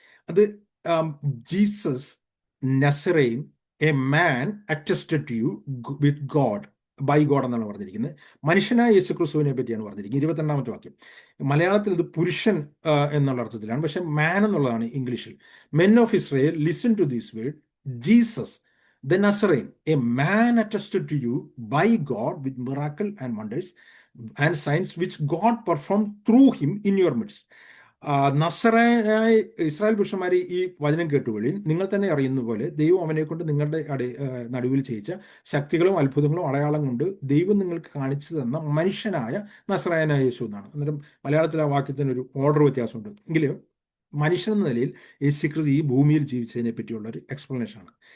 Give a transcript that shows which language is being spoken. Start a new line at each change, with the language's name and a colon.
Malayalam: അത്
English: Jesus Nazarene, a man attested to you with God, by God
Malayalam: എന്നാണ് പറഞ്ഞിരിക്കുന്നത്. മനുഷ്യനായ യേശുക്രിസ്തുവിനെ പറ്റിയാണ് പറഞ്ഞിരിക്കുന്നത്. 22-ാമത്തെ വാക്യം. മലയാളത്തിൽ ഇത് പുരുഷൻ എന്നുള്ള അർത്ഥത്തിലാണ്, പക്ഷെ മാൻ എന്നുള്ളതാണ് ഇംഗ്ലീഷിൽ.
English: Men of Israel, listen to this word, Jesus the Nazarene, a man attested to you by God with miracle and wonders and signs which God performed through him in your midst.
Malayalam: നസറേനായ Israel പുരുഷന്മാരെ ഈ വചനം കേട്ടുകൊള്ളിൻ. നിങ്ങൾ തന്നെ അറിയുന്ന പോലെ ദൈവം അവനെ കൊണ്ട് നിങ്ങളുടെ നടുവിൽ ചെയ്യിച്ച ശക്തികളും അത്ഭുതങ്ങളും അടയാളം കൊണ്ട് ദൈവം നിങ്ങൾക്ക് കാണിച്ചു തന്ന മനുഷ്യനായ നസറേനായ യേശു എന്നാണ്. അന്നേരം മലയാളത്തിൽ ആ വാക്യത്തിന് ഒരു ഓർഡർ വ്യത്യാസമുണ്ട്. എങ്കിലും മനുഷ്യൻ എന്ന നിലയിൽ യേശുക്രിസ്തു ഈ ഭൂമിയിൽ ജീവിച്ചതിനെ പറ്റിയുള്ള ഒരു എക്സ്പ്ലനേഷനാണ്.